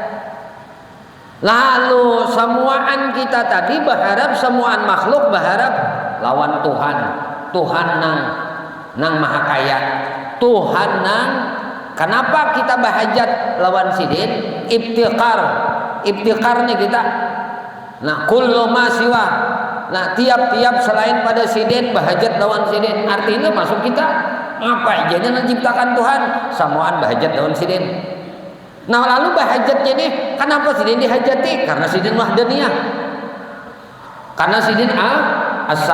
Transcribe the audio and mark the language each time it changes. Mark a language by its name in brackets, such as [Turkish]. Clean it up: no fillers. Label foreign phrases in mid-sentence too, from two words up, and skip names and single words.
[Banjar] Lalu semuaan kita tadi berharap, semuaan makhluk berharap lawan Tuhan. Tuhan nang maha kaya, Tuhan nang Kenapa kita bahajat lawan sidin? Ibtiqar nih kita. Nah, [Arabic] kullu ma siwa. [Banjar] Nah, tiap-tiap selain pada sidin bahajat lawan sidin. Artinya masuk kita apa aja yang diciptakan Tuhan samaan bahajat lawan sidin. Nah, lalu bahajatnya nih, kenapa sidin dihajati? Karena sidin wahdaniyah. Karena sidin asa.